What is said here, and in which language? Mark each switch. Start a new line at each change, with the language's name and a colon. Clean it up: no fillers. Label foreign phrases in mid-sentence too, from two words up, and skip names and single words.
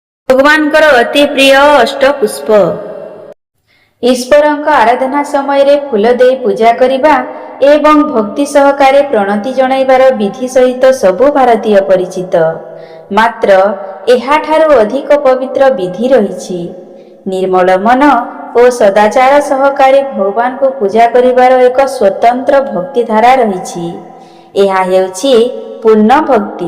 Odia: ଭଗବାନଙ୍କର ଅତି ପ୍ରିୟ ଅଷ୍ଟପୁଷ୍ପ। ଈଶ୍ୱରଙ୍କ ଆରାଧନା ସମୟ ରେ ଫୁଲ ଦେ ପୂଜା କରିବା ଏବଂ ଭକ୍ତି ସହକାରେ ପ୍ରଣତି ଜଣାଇବାର ବିଧି ସହିତ ସବୁ ଭାରତୀୟ ପରିଚିତ। ମାତ୍ର ଏହାଠାରୁ ଅଧିକ ପବିତ୍ର ବିଧି ରହିଛି। ନିର୍ମଳ ମନ ଔର ସଦାଚାର ସହକାରେ ଭଗବାନ କୋ ପୂଜା କରିବାର ଏକ ସ୍ୱତନ୍ତ୍ର ଭକ୍ତି ଧାରା ରହିଛି। ଏହା ହେଉଛି ପୂର୍ଣ୍ଣ ଭକ୍ତି।